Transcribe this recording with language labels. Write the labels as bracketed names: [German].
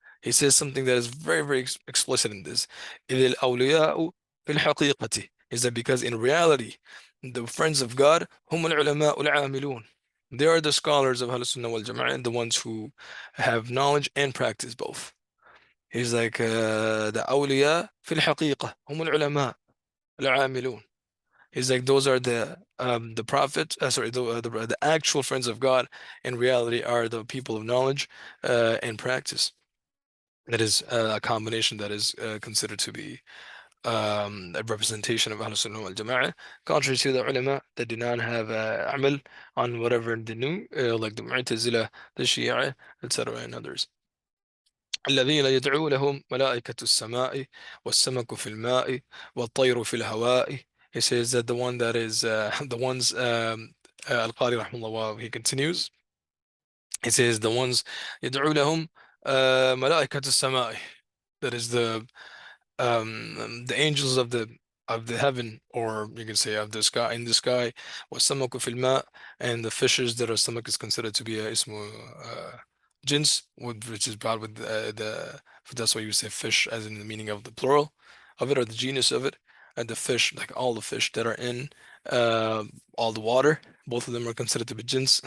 [English] He says something that is very, very explicit in this. [Arabic] إِذِ الْأَوْلِيَاءُ فِي الْحَقِيقَةِ. [English] Is that because in reality, the friends of God, [Arabic] هم العلماء العاملون. [English] They are the scholars of Ahlus Sunnah wal Jama'ah, the ones who have knowledge and practice both. He's like the awliya [Arabic] في الحقيقة هم العلماء العاملون. [English] He's like, those are the prophets, sorry, the actual friends of God in reality are the people of knowledge and practice. That is a combination that is considered to be a representation of Ahlul Sunnah wal Jama'ah, contrary to the ulama that do not have amal on whatever they knew, like the Mu'tazila, the Shia, etc., and others. [Arabic] الذين يدعو لهم ملائكة السماء والسمك في الماء والطير في الهواء. [English] He says that the one that is the ones al-Qari rahimahullah, he continues. He says the ones [Arabic] يدعو لهم ملائكة السماء. [English] That is the angels of the of the heaven, or you can say of the sky, in the sky, [Arabic] وَالسَّمَكُ فِي الْمَاءِ, [English] and the fishes that are stomach is considered to be a ismu jins, which is brought with that's why you say fish as in the meaning of the plural of it or the genus of it, and the fish, like all the fish that are in uh, all the water, both of them are considered to be jins.